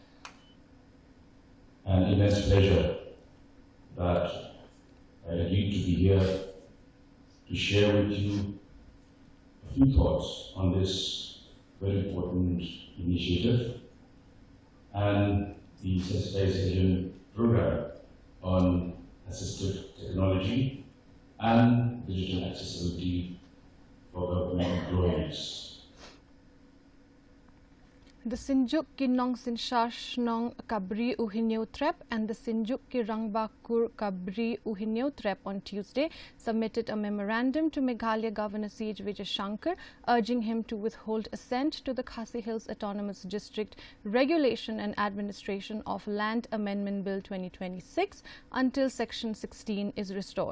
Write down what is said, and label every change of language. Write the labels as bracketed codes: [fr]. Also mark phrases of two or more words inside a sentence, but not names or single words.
[en] and immense pleasure that I agreed to be here to share with you a few thoughts on this very important initiative and the sensitization program on assistive technology and digital accessibility for government employees. The Sinjuk ki nong sinshash nong kabri uhinyo trep and the Sinjuk ki rangbakur kabri uhinyo trep on Tuesday submitted a memorandum to Meghalaya Governor C.H. Vijay Shankar urging him to withhold assent to the Khasi Hills Autonomous District Regulation and Administration of Land Amendment Bill 2026 until Section 16 is restored.